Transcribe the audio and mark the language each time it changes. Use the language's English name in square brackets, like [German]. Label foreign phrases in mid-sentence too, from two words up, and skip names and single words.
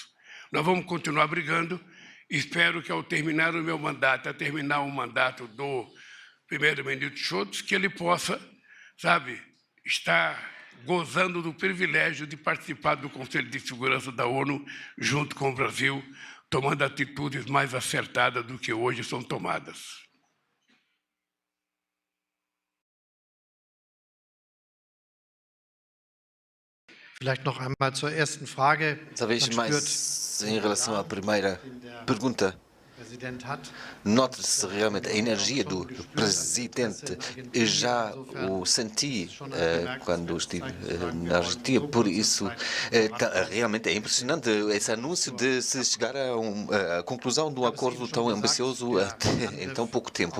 [Portuguese] Nós vamos continuar brigando. Espero que, ao terminar o meu mandato, a terminar o mandato do primeiro-ministro Scholz, que ele possa, sabe, estar gozando do privilégio de participar do Conselho de Segurança da ONU junto com o Brasil, tomando atitudes mais acertadas do que hoje são tomadas. [German] Vielleicht noch einmal zur ersten Frage. [Portuguese] Talvez mais em relação à primeira pergunta. Nota-se realmente a energia do presidente. Eu já o senti quando estive na Argentina, por isso realmente é impressionante esse anúncio de se chegar a conclusão de um acordo tão ambicioso em tão pouco tempo.